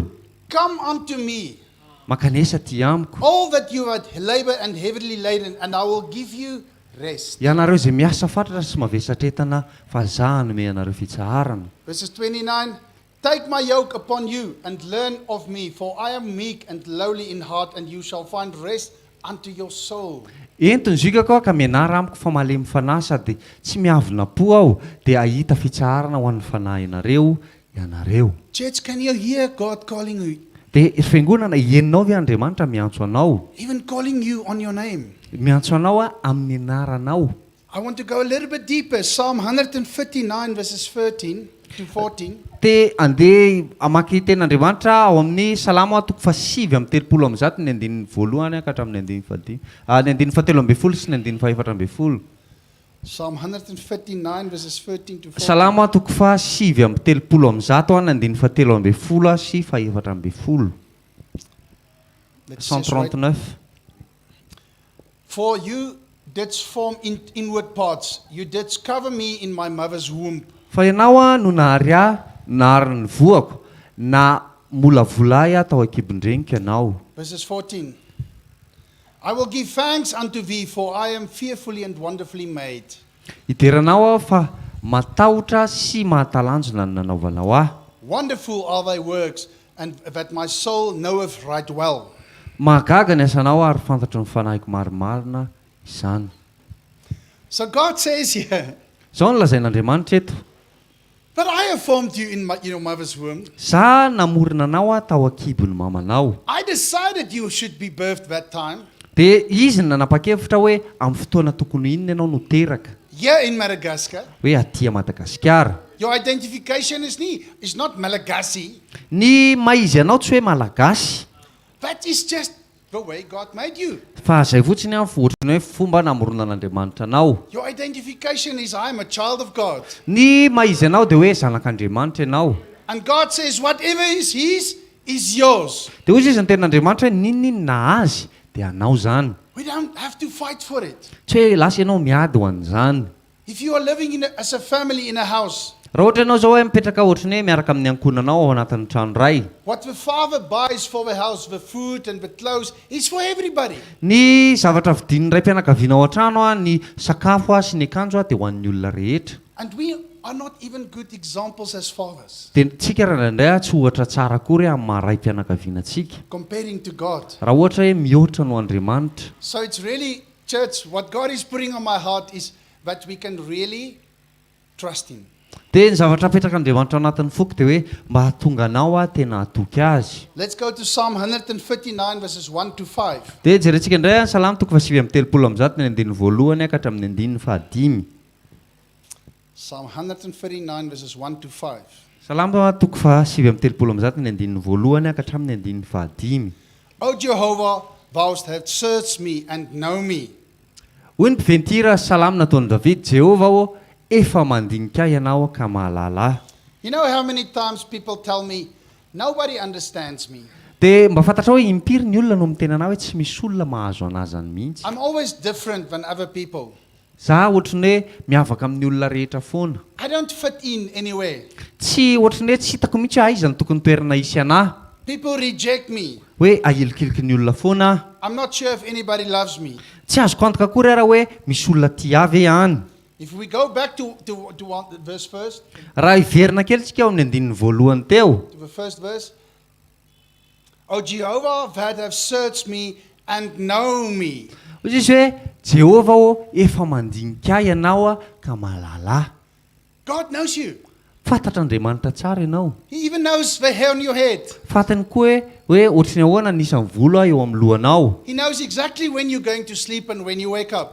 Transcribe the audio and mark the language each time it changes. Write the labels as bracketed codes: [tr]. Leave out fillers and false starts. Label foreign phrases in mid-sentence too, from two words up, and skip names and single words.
[en] Come unto me, [mg] Makanesa ty amiko. [en] all that you are labor and heavily laden, and I will give you rest. [mg] Ianareo izay miasa fatratra sy mavesatra entana fa za hanome anareo fitsaharana. [en] Verses 29. Take my yoke upon you and learn of me, for I am meek and lowly in heart, and you shall find rest unto your soul. [mg] Entony zikako ka mianara amiko fa malemy fanahy sady tsy miavona po aho dia ahita fitsaharana ho an'ny fanahy ianareo. [en] Church, can you hear God calling you? [mg] Dia fiangonana henonao ve Andriamanitra miantso anao? [en] Even calling you on your name. [mg] Miantso anao a amin'ny anaranao. [en] I want to go a little bit deeper. Psalm 159 verses 13 to 14. [mg] Dia andeha amaky ten'Andriamanitra ao amin'ny Salamo 7:30 ny andininy voalohany ka hatramin'ny andininy fahadimy. Ny andininy fahatelo ambin'ny folo sy ny andininy fahaefatra ambin'ny folo. [en] Psalm 159 verses 13 to 14. [mg] Salamo 7:30 ny andininy fahatelo ambin'ny folo sy fahaefatra ambin'ny folo. [en] 139. For you didst form inward parts. You didst cover me in my mother's womb. [mg] Fa ianao a no nahary ahy, nahary ny voako, na molavolay aho tao an-kibon-drenika ianao. [en] Verses 14. I will give thanks unto thee, for I am fearfully and wonderfully made. [mg] Ideranao aho fa matahotra sy mahatalanjona ny nanaovanao ahy. [en] Wonderful are thy works, and that my soul knoweth right well. [mg] Mahagaga ny asanao ary fantatro ny fanahiko marimarina izany. [en] So God says here, [mg] Zao no lazain'Andriamanitra eto. [en] but I have formed you in your mother's womb. [mg] Za namorona anao a tao an-kibon'ny mamanao. [en] I decided you should be birthed that time. [mg] Dia izy no nanapa-kevitra hoe amin'ny fotoana tokony inona ianao no teraka. [en] Here in Madagascar, [mg] Hoe aty Madagasikara. [en] your identification is not Malagasy. [mg] Ny maizy anao tsy hoe malagasy. [en] That is just the way God made you. [mg] Fa zay fotsiny a ohatrany hoe fomba namorona an'Andriamanitra anao. [en] Your identification is I am a child of God. [mg] Ny maizy anao dia hoe zanak'Andriamanitra ianao. [en] And God says whatever is his is yours. [mg] Dia hoy izy ny ten'Andriamanitra hoe ninona na azy dia anao zany. [en] We don't have to fight for it. [mg] Tsy hoe lasa ianao miady ho an'izany. [en] If you are living as a family in a house, [mg] Raha ohatra ianao zao hoe mipetraka ohatrany hoe miaraka amin'ny ankonanao ao anatin'ny trano iray. [en] what the father buys for the house, the food and the clothes, is for everybody. [mg] Ny zavatra vidin'ny ray mpianakaviana ao an-trano a, ny sakafo a sy ny akanjo a dia ho an'ny olona rehetra. [en] And we are not even good examples as fathers, [mg] Dia tsika raha indray a tsy ohatra tsara akory amin'ny maha ray mpianakavianantsika. [en] comparing to God. [mg] Raha ohatra hoe mihoatra no Andriamanitra. [en] So it's really, church, what God is putting on my heart is that we can really trust him. [mg] Dia ny zavatra apetraka Andriamanitra ao anatin'ny foko dia hoe mba hahatonga anao a tena hatoky azy. [en] Let's go to Psalm 159 verses 1 to 5. [mg] Dia jerentsika indray a Salamo 7:30 ny andininy voalohany ka hatramin'ny andininy fahadimy. [en] Psalm 139 verses 1 to 5. [mg] Salamo 7:30 ny andininy voalohany ka hatramin'ny andininy fahadimy. [en] O Jehovah, thou hast searched me and know me. [mg] hoy ny mpiventy salamy nataon'i David, Jehova ô efa mandinika ianao ka mahalala. [en] You know how many times people tell me, nobody understands me. [mg] Dia mba fantatra hoe impiry ny olona no miteny anao hoe tsy misy olona mahazo anazany mihitsy. [en] I'm always different than other people. [mg] Za ohatrany hoe miavaka amin'ny olona rehetra foana. [en] I don't fit in anywhere. [mg] Tsy ohatrany hoe tsy hitako mihitsy aiza ny tokony toerana isy anahy. [en] People reject me. [mg] Hoe ahilikiliky ny olona foana aho. [en] I'm not sure if anybody loves me. [mg] Tsy azoko antoka akory raha hoe misy olona tia avy any. [en] If we go back to verse first, [mg] Raha iverina kely tsika ao amin'ny andininy voalohany teo. [en] to the first verse. O Jehovah, that have searched me and know me. [mg] Hoy izy hoe Jehova ô efa mandinika ianao ka mahalala. [en] God knows you. [mg] Fantatra Andriamanitra tsara ianao. [en] He even knows the hair on your head. [mg] Fantany koa hoe ohatrany ahoana nisan'ny volo eo amin'ny lohanao. [en] He knows exactly when you're going to sleep and when you wake up.